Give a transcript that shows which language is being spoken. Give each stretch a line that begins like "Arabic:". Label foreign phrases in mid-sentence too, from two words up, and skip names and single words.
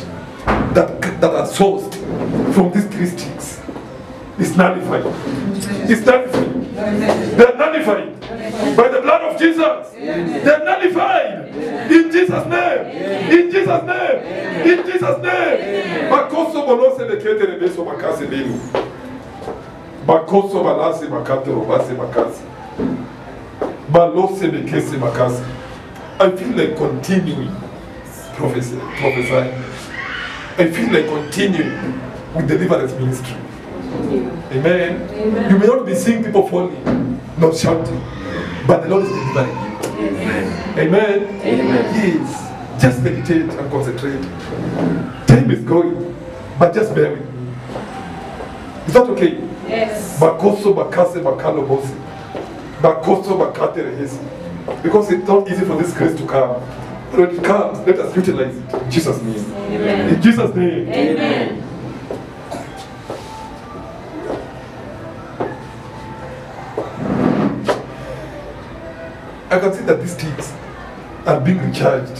English: That are sourced from these 3 sticks. Is nullified. It's nullified. They are nullified by the blood of Jesus. They are nullified in Jesus' name. In Jesus' name. In Jesus' name. Bakoso bolose bekete rebeso bakase binu. Bakoso balase bakate robase bakase. Balose bekese bakase. I feel like continuing prophesying. I feel like continuing with deliverance ministry. Amen. Amen. You may not be seeing people falling, not shouting, but the Lord is delivering you. Amen. Amen. Amen. Yes. Just meditate and concentrate. Time is going, but just bear with me. Is that okay? Yes. Bakoso bakase bakalo bosi. Bakoso bakate rehesi. Because it's not easy for this grace to come. But when it comes, let us utilize it. In Jesus' name. Amen. In Jesus' name. Amen. I can see that these sticks are being recharged.